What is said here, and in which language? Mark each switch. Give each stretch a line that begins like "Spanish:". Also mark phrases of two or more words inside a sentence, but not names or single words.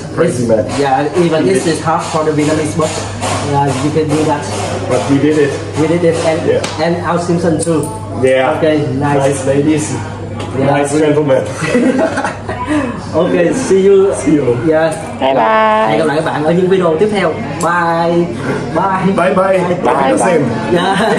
English: Crazy man. Yeah, even this is hard for the Vietnamese, but you can do that. But we did it. We did it, and our Simpson too. Yeah. Okay, nice ladies. Yeah, nice gentlemen. Okay, see you. See you. Yeah. Bye bye.
Vietnamese: Hẹn gặp lại các bạn ở những video tiếp theo.
English: Bye. Bye. Bye bye. Bye. Yeah.